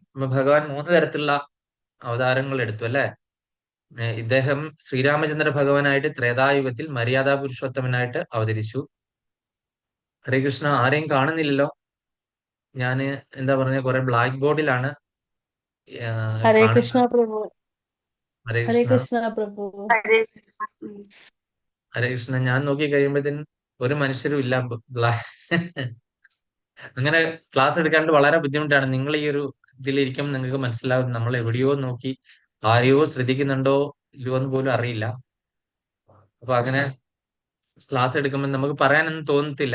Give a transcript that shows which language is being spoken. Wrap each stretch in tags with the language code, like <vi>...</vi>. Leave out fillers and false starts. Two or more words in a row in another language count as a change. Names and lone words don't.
<ml>അപ്പൊ ഭഗവാൻ മൂന്ന് തരത്തിലുള്ള അവതാരങ്ങൾ എടുത്തു അല്ലെ? ഇദ്ദേഹം ശ്രീരാമചന്ദ്ര ഭഗവാനായിട്ട് ത്രേതായുഗത്തിൽ മര്യാദ പുരുഷോത്തമനായിട്ട് അവതരിച്ചു. ഹരേ കൃഷ്ണ, ആരെയും കാണുന്നില്ലല്ലോ. ഞാന് എന്താ പറഞ്ഞ, കുറെ ബ്ലാക്ക് ബോർഡിലാണ് हरे കാണുന്നത്. कृष्णा प्रभु। ഹരേ हरे കൃഷ്ണ. कृष्णा प्रभु। ഹരേ കൃഷ്ണ. ഞാൻ നോക്കി കഴിയുമ്പോഴത്തേനും ഒരു മനുഷ്യരും ഇല്ല. അങ്ങനെ ക്ലാസ് എടുക്കാണ്ട് വളരെ ബുദ്ധിമുട്ടാണ്. നിങ്ങൾ ഈ ഒരു ഇതിലിരിക്കുമ്പോൾ നിങ്ങൾക്ക് മനസ്സിലാവും നമ്മൾ എവിടെയോ നോക്കി ആരെയോ ശ്രദ്ധിക്കുന്നുണ്ടോ ഇല്ലയോ എന്ന് പോലും അറിയില്ല. അപ്പൊ അങ്ങനെ ക്ലാസ് എടുക്കുമ്പോൾ നമുക്ക് പറയാനൊന്നും തോന്നത്തില്ല.</ml>